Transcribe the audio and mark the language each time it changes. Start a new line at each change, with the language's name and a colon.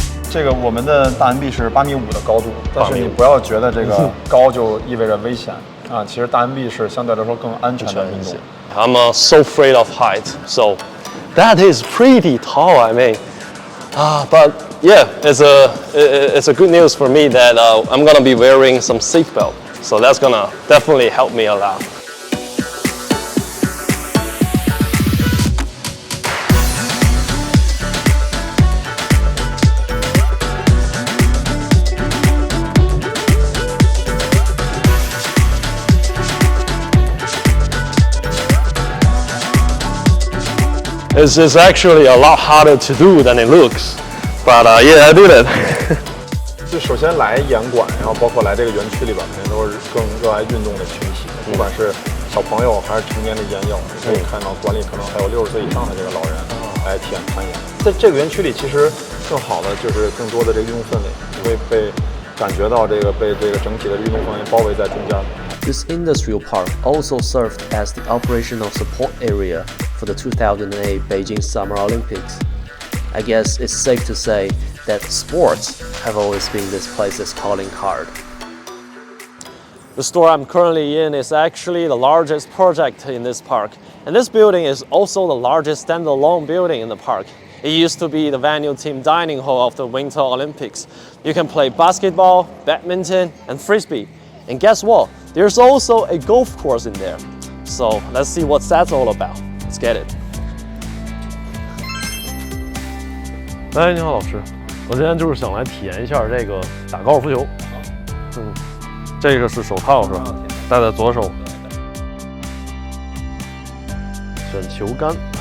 Chinese: 这个我们的大岩壁是8.5米的高度，但是你不要觉得这个高就意味着危险啊！其实大岩壁是相对来说更安全的运动。
English: I'm so afraid of height, so that is pretty tall. I mean, but yeah, it's a good news for me that I'm gonna be wearing some seatbelt. So that's gonna definitely help me a lot. It's actually a lot harder to do than it looks, but yeah, I did it.
Chinese: 就首先来岩馆，然后包括来这个园区里边，肯定都是更热爱运动的群体，不管是小朋友还是成年的岩友，可以看到馆里可能还有60岁以上的这个老人来体验攀岩。在这个园区里，其实更好的就是更多的这个运动氛围，你会被感觉到被这个整体的运动氛围包围在中间。
English: This industrial park also served as the operational support area for the 2008 Beijing Summer Olympics. I guess it's safe to say that sports have always been this place's calling card. The store I'm currently in is actually the largest project in this park, and this building is also the largest standalone building in the park. It used to be the venue team dining hall of the Winter Olympics. You can play basketball, badminton, and frisbee. And guess what? There's also a golf course in there. So let's see what that's all about. Let's get it.
Chinese: 哎，你好，老师，我今天就是想来体验一下这个打高尔夫球。这个是手套是吧？戴在左手。选球杆。